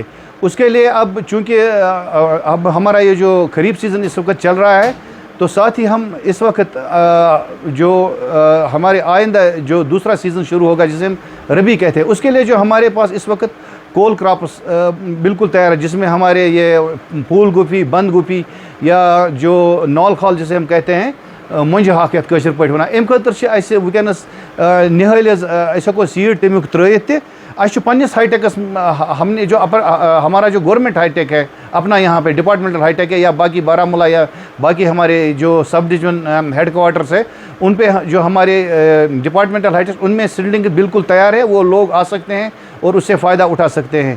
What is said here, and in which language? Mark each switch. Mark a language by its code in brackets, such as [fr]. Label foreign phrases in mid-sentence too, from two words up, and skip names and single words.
[ur] اس کے لیے اب چونکہ اب ہمارا یہ جو خریف سیزن اس وقت چل رہا ہے، تو ساتھ ہی ہم اس وقت جو ہمارے آئندہ جو دوسرا سیزن شروع ہوگا جسے ہم ربیع کہتے ہیں، اس کے لیے جو ہمارے پاس اس وقت [en] cole crops [ur] بالکل تیار ہے، جس میں ہمارے یہ پھول گوبھی، بند گوبھی یا جو نول کھال جسے ہم کہتے ہیں [ks] मुंज हाक यथ कशर पे वन अम खतर वनस निहल हको सीड तमिक त्रित पन्निस हाईटेकस [ur] ہم نے جو ہمارا جو [en] government hitech [ur] ہے اپنا یہاں پے [en] departmental hitech [ur] ہے یا باقی بارہمولہ یا باقی ہمارے جو [en] sub division headquarters [ur] ہے ان پے جو ہمارے [en] departmental hitech [ur] ان میں سیڈنگ بالکل تیار ہے، وہ لوگ آ سکتے ہیں اور اس سے فائدہ اٹھا سکتے ہیں.